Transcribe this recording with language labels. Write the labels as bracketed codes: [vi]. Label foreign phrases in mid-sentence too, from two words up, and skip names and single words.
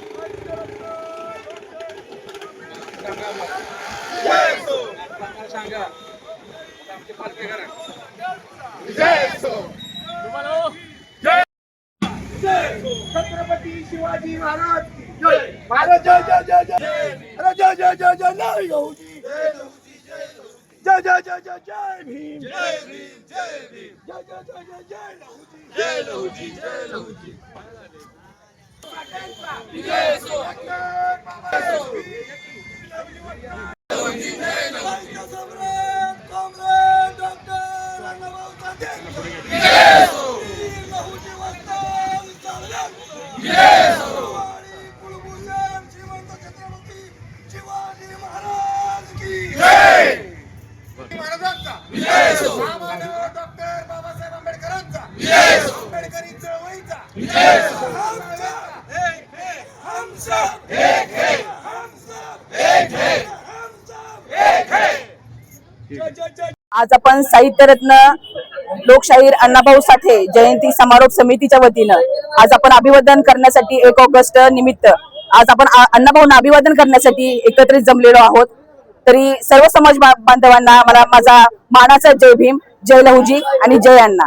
[mr] विजय असो, विजय असो, छत्रपती शिवाजी महाराज की जय. महाराज जय जय जय जय. अरे जय जय जय जय नाही लहुजी. जय जय जय जय जय भीम. जय भीम जय भीम. जय जय जय जय जय लहुजी. जय लहुजी जय लहुजी. विजय असो. कॉम्रेड डॉक्टर अण्णाभाऊ साठे. विजय असो. लहुजी वस्ताद विजय असो. कुलभूषण श्रीमंत छत्रपती शिवाजी महाराज की जय. महाराजांचा विजय असो. महामानव डॉक्टर बाबासाहेब आंबेडकरांचा विजय असो. आंबेडकरी चळवळीचा विजय असो. [hi] हम सब एक है, हम सब एक है, हम सब एक है. [mr] जय जय जय. आज आपण साहित्यरत्न लोकशाहीर अण्णाभाऊ साठे जयंती समारोप समितीच्या वतीनं आज आपण अभिवादन करण्यासाठी 1 ऑगस्ट निमित्त आज आपण अण्णाभाऊंना अभिवादन करण्यासाठी एकत्रित जमलेलो आहोत. तरी सर्व समाज बांधवांना मला माझा मानाचा जय भीम, जय लहुजी आणि जय अण्णा.